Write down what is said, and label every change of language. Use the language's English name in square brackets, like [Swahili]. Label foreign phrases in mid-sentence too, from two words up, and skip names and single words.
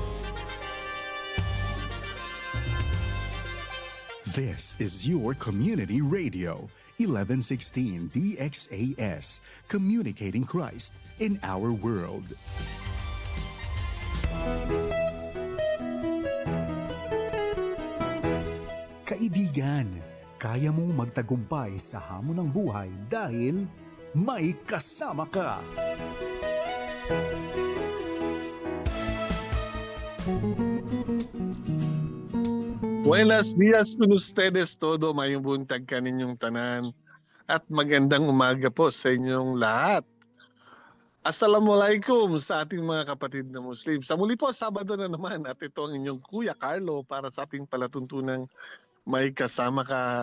[English] This is your community radio, 1116 DXAS, communicating Christ in our world. [Filipino] Kaibigan, kaya mong magtagumpay sa hamon ng buhay dahil may kasama ka. [Chavacano] Buenos dias con ustedes todo, [Cebuano] mayong buntag kaninyong tanan [Filipino] at magandang umaga po sa inyong lahat. Assalamualaikum sa ating mga kapatid na Muslim. Sa muli po, Sabado na naman at ito ang inyong Kuya Carlo para sa ating palatuntunang may kasama ka.